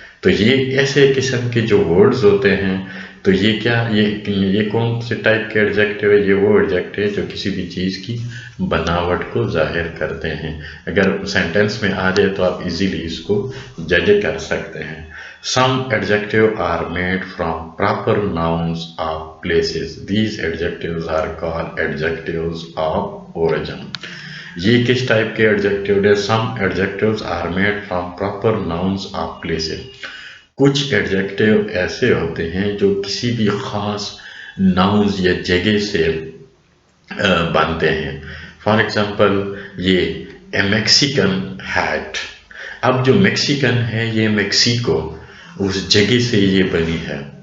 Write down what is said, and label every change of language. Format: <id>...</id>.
<ur>تو یہ ایسے قسم کے جو ورڈز ہوتے ہیں تو یہ کیا، یہ کون سے ٹائپ کے ایڈجیکٹو ہے، یہ وہ ایڈجیکٹو ہے جو کسی بھی چیز کی بناوٹ کو ظاہر کرتے ہیں. اگر سینٹینس میں آ جائے تو آپ ایزیلی اس کو جج کر سکتے ہیں.</ur> <en>Some adjectives are made from proper nouns of places. These adjectives are called adjectives of origin.</en> <ur>یہ کس ٹائپ کے ایڈجیکٹو ہے؟</ur> <en>Some adjectives are made from proper nouns of places.</en> <ur>کچھ ایڈجیکٹو ایسے ہوتے ہیں جو کسی بھی خاص ناؤنز یا جگہ سے بنتے ہیں. فار ایگزامپل یہ</ur> <en>a Mexican hat,</en> <ur>اب جو میکسیکن ہے یہ میکسیکو اس جگہ سے یہ بنی ہے.</ur>